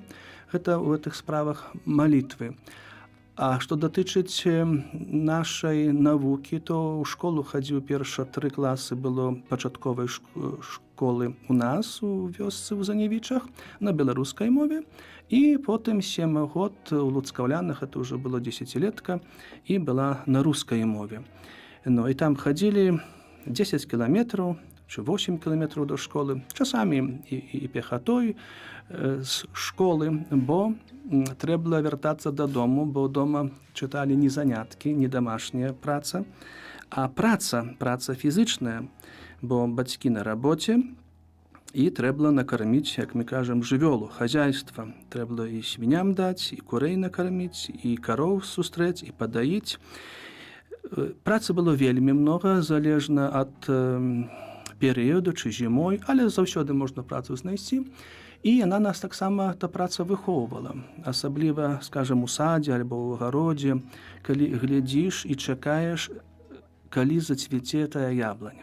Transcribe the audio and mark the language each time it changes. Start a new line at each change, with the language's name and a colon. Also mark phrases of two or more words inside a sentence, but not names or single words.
Belarusian: Гэта ў гэтых справах малітвы. А што датычыць нашай навукі, то ў школу хадзіў перша 3 класы было пачатковай школы у нас у вёсцы ў Занявічах на беларускай мове, і потым 7 год у Луцкаўлянах, это ўжо было 10-летка, і была на рускай мове. І там хадзілі 10 кіламетраў,
Ukrainian: чи 8 кілометрів до школи, часамі і пехатой з школи, бо треба було вертатися додому, бо вдома читали не занятки, не домашня праця, а праця фізична, бо батьки на роботі, і треба було накормити, як ми кажемо, живьолу, хазяйство. Треба було і свиням дати, і курей накормити, і коров зустріти, і подаїти.
Belarusian: Працы было вельмі много, залежна ад перыяду чи зімой, але заўсёды можна працу знайсці. І яна нас таксама, та праца выхоўвала. Асабліва, скажем, у садзе альбо ў агародзе, калі глядзіш і чакаеш, калі зацвіце тая ябланя.